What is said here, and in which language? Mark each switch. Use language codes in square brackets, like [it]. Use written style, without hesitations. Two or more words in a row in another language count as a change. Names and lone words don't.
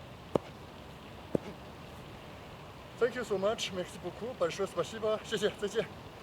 [en] Thank you so much, [fr] merci beaucoup, [ru] большое спасибо, [zh] 谢谢，再见。